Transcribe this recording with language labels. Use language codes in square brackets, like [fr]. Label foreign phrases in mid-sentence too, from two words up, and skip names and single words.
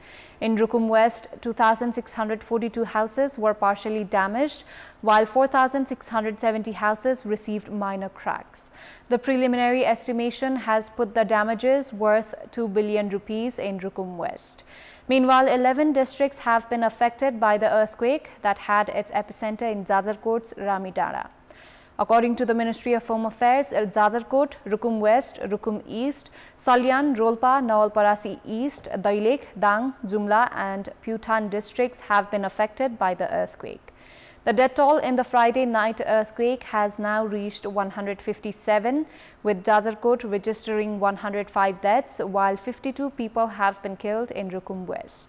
[en] In Rukum West, 2,642 houses were partially damaged, while 4,670 houses received minor cracks. The preliminary estimation has put the damages worth 2 billion rupees in Rukum West. Meanwhile, 11 districts have been affected by the earthquake that had its epicenter in Jajarkot's Ramidara. According to the Ministry of Home Affairs, Jajarkot, Rukum West, Rukum East, Salyan, Rolpa, Nawalparasi East, Dailek, Dang, Jumla and Putan districts have been affected by the earthquake. The death toll in the Friday night earthquake has now reached 157, with Jajarkot registering 105 deaths, while 52 people have been killed in Rukum West.